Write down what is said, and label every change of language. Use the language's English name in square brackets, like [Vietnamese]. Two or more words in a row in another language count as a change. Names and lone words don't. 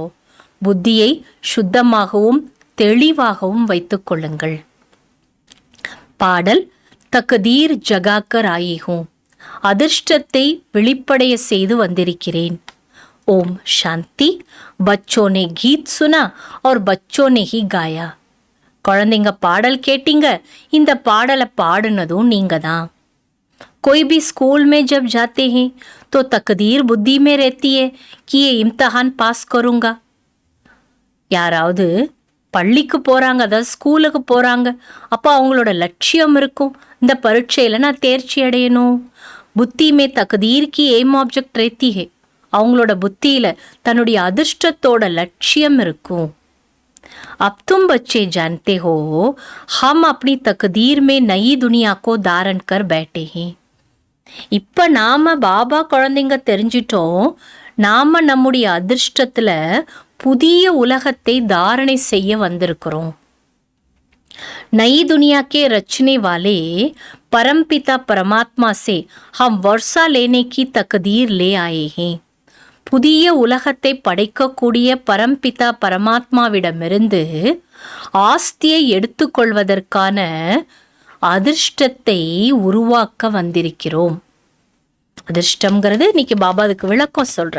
[Tamil] புத்தியை சுத்தமாகவும் தெளிவாகவும் வைத்துக் கொள்ளுங்கள். [Hindi] பாடல், तकदीर जगाकर आई हूँ. [Tamil] அதிர்ஷ்டத்தை வெளிப்படைய செய்து வந்திருக்கிறேன். [Hindi] ओम शांति. बच्चों ने गीत सुना और बच्चों ने ही गाया. [Tamil] குழந்தைங்க பாடல் கேட்டீங்க, இந்த பாடலை பாடுனதும் நீங்க தான். [Hindi] कोई भी स्कूल में जब जाते हैं तो तकदीर बुद्धि में रहती है कि ये इम्तिहान पास करूँगा. [Tamil] யாராவது பள்ளிக்கு போகிறாங்க, அதாவது ஸ்கூலுக்கு போகிறாங்க, அப்போ அவங்களோட லட்சியம் இருக்கும், இந்த பரீட்சையில் நான் தேர்ச்சி அடையணும். [Hindi] बुद्धि में तकदीर की [English] aim object [Hindi] रहती है. [Tamil] அவங்களோட புத்தியில் தன்னுடைய அதிர்ஷ்டத்தோட லட்சியம் இருக்கும். [Hindi] अब तुम बच्चे जानते हो हम अपनी तकदीर में नई दुनिया को धारण कर बैठे हैं. [Tamil] இப்ப நாம பாபா குழந்தைங்க தெரிஞ்சிட்டோம், நாம நம்முடைய அதிர்ஷ்டத்துல புதிய உலகத்தை தாரணை செய்ய வந்திருக்கிறோம். [Hindi] नई दुनिया के रचने वाले परमपिता परमात्मा से हम वर्षा लेने की तकदीर ले आए हैं. [Tamil] புதிய உலகத்தை படைக்கக்கூடிய பரம்பிதா பரமாத்மாவிடமிருந்து ஆஸ்தியை எடுத்துக்கொள்வதற்கான அதிர்ஷ்டத்தை உருவாக்க வந்திருக்கிறோம். அதிர்ஷ்டம்ங்கிறது இன்னைக்கு பாபா அதுக்கு விளக்கம் சொல்ற.